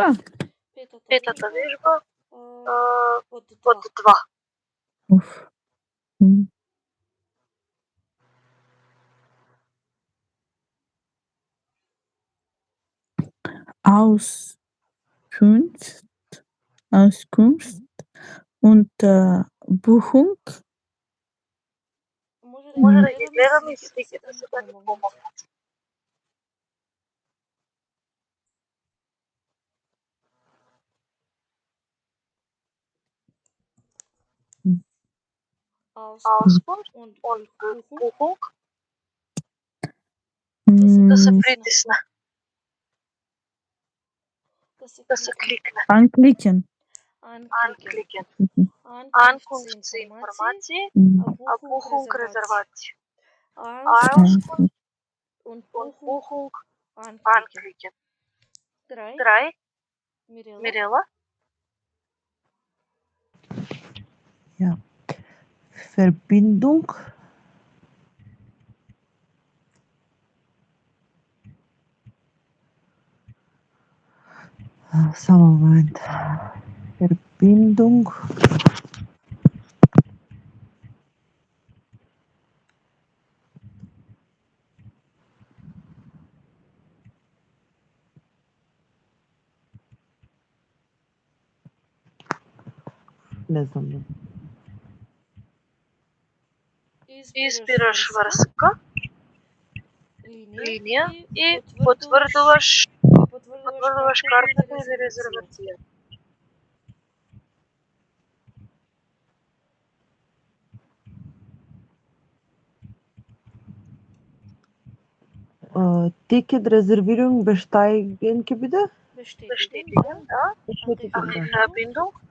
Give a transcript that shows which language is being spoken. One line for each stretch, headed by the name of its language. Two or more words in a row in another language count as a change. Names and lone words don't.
Macedonian: Петата вежба Под под 2. 2. Уф.
German: Auskunft und Buchung.
Macedonian: Може да ги гледаме и сликите за да ни помогнат.
German: Auskunft und Buchung.
Macedonian: Да се притисне. Да се кликне.
German: Anklicken. Anklicken. Ankunft
Macedonian: за информации, а Buchung резервации.
German: Auskunft und Buchung anklicken. 3. Mirella. Ja. Verbindung. Samo Moment. Verbindung.
Macedonian: Не знам. Избираш врска, линија и потврдуваш картата или резервација.
German: Ticket Reservierung besteigen bitte? Bestätigen, ja. Verbindung.